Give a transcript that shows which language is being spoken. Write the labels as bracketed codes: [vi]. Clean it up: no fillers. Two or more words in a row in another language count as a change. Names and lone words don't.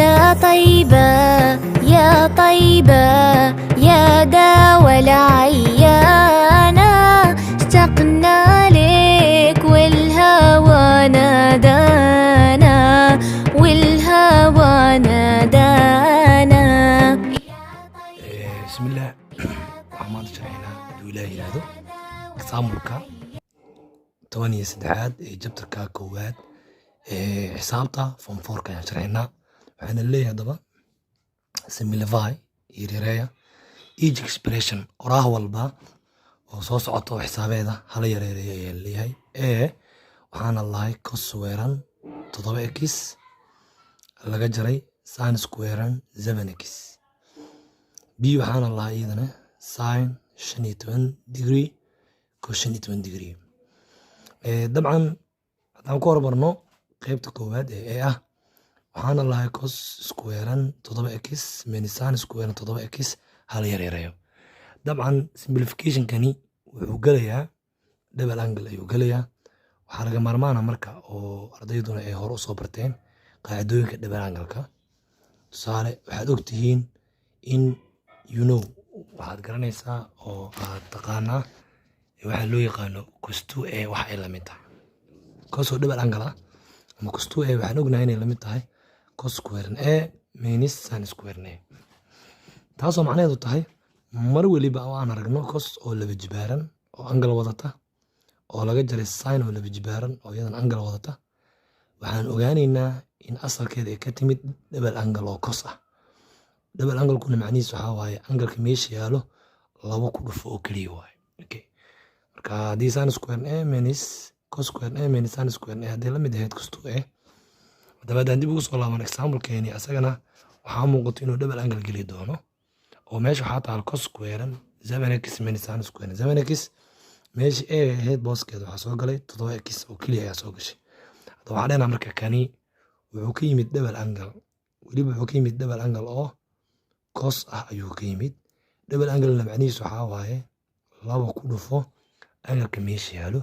[ar] طيبة يا طيبة يا داوى العيانة اشتقنا لك والهوى نادانا والهوى نادانا. بسم الله الرحمن الرحيم. [so] إلهي هذا example-ka 13 ee chapter-ka koowaad ee xisaabta form 4 ka ayaan sharxaynaa. waxaana leeyahay hadaba simplify iyo yareeya [en] each expression [so] oraah walba oo soo socoto xisaabeeda hala yareeyo ayaa leeyahay. waxaana lahay [en] cos squared 7x [so] laga jaray [en] sin squared 7x. [so] b waxaana lahay iyadana [en] sin 15 degree cos 15 degree. [so] dabcan haddaan ku hormarno qaybta koowaad ee ah waxaana lahay [en] cos squared 7x minus sin squared 7x [so] hala yareeyo. dabcan simplification-kani wuxuu gelayaa [en] double angle [so] ayuu gelayaa. waxaa laga maarmaana marka oo ardayduna ay hore usoo barteen qaacidooyinka [en] double angle-ka. [so] tusaale waxaad ogtihiin in waxaad garanaysaa oo aad taqaanaa waxa loo yaqaano [en] cos 2a [so] wax ay la mid tahay cos oo [en] double angle [so] ah ama [en] cos 2a [so] waxaan ognahay inay la mid tahay [en] cos squared a minus sin squared a. [so] taasoo macnaheedu tahay mar waliba aan aragno cos oo laba jibaaran oo angle wadata oo laga jaray sin oo laba jibaaran oo iyadan angle wadata, waxaan ogaanaynaa in asalkeeda ay ka timid [en] double angle [so] oo cos ah. [en] double angle-kuna [so] macnihiisu waxaa waaye angle-ka meesha yaalo laba ku dhufo oo keliya waaye. marka haddii [en] sin squared a minus cos squared a minus sin squared a [so] haddii la mid ahayd [en] cos 2a, [so] haddaba haddaan dib ugu soo laaban example-keeni asagana waxaa muuqato inuu [en] double angle [so] geli doono oo meesha waxaa taal [en] cos squared 7x minus sin squared 7x. [so] meesha a ahayd booskeeda waxaa soo galay 7x oo keliya ayaa soo gashay. haddaba waxaa dhahna marka kani wuxuu ka yimid [en] double angle, [so] weliba wuxuu ka yimid [en] double angle [so] oo cos ah ayuu ka yimid. [en] double angle-na [so] macnihiisu waxaa waaye laba ku dhufo angle-ka meesha yaalo.